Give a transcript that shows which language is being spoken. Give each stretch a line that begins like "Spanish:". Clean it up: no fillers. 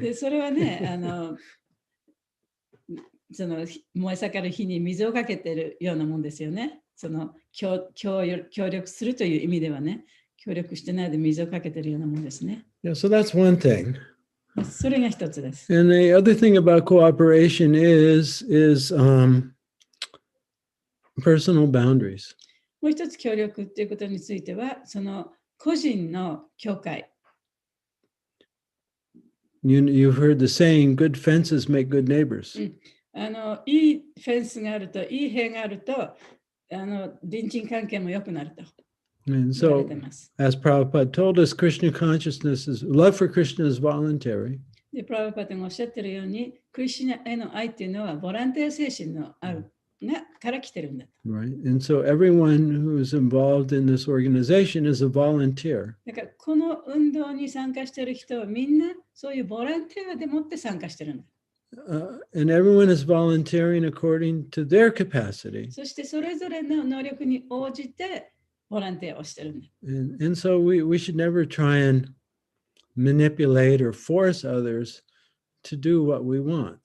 Japanese: で、それはね、その燃え盛る火に水をかけているようなもんですよね。その協力するという意味ではね、協力してないで水をかけているようなもんですね。
English: Yeah, so that's one thing.
Japanese: それが一つです。
English: And the other thing about cooperation is personal boundaries.
Japanese: もう一つ協力っていうことについては、その個人の境界。
English: You've heard the saying, good fences make good neighbors.
Japanese: いいフェンスがあると、いい塀があると、隣人関係も良くなると。
English: And so, as Prabhupada told us, Krishna consciousness is, love for Krishna is voluntary.
Japanese: で、プラブパタがおっしゃってるように、クリシュナへの愛っていうのは、ボランティア精神のあるから来てるんだ。
English: Right. And so everyone who's involved in this organization is a volunteer.
Japanese: だから、この運動に参加している人はみんなそういうボランティアでもって参加してるんだ。
English: And everyone is volunteering according to their capacity.
Japanese: そしてそれぞれの能力に応じてボランティアをしてるんだ。
English: And so we should never try and manipulate or force others to do what we want.